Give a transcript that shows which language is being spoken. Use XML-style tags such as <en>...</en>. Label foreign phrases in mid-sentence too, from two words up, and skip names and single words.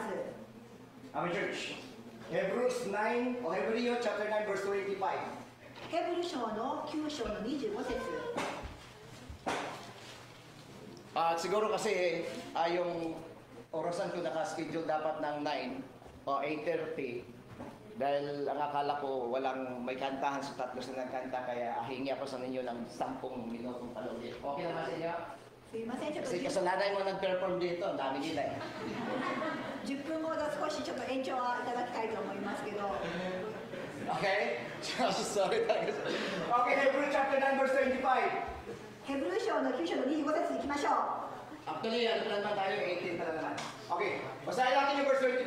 <en>Amen, church. Hebrews 9, o Hebreo chapter 9 verse 25.</en> <ja>ヘブル書の9章の25節。</ja> <tl>Siguro kasi yung orasan ko naka-schedule dapat ng 9 o 8:30 dahil ang akala ko walang may kantahan sa tatlo silang kanta kaya hingi ako sa ninyo ng 10 minutong palugit. Okay naman sa inyo?</tl> <ja>すいません、ちょっと</ja> <tl>Kasi kasalanan mo nag-perform dito, ang dami nila eh.</tl> <ja>10分後で少しちょっと延長はいただきたいと思いますけど。</ja> <tl>Okay? Sorry talaga.</tl> <en>Okay, Hebrews chapter 9 verse 25.</en> <ja>ヘブル書の9章の25節に行きましょう。</ja> <tl>Actually, ano pa naman tayo? 18 pa na naman. Okay, basahin natin yung verse 25.</tl>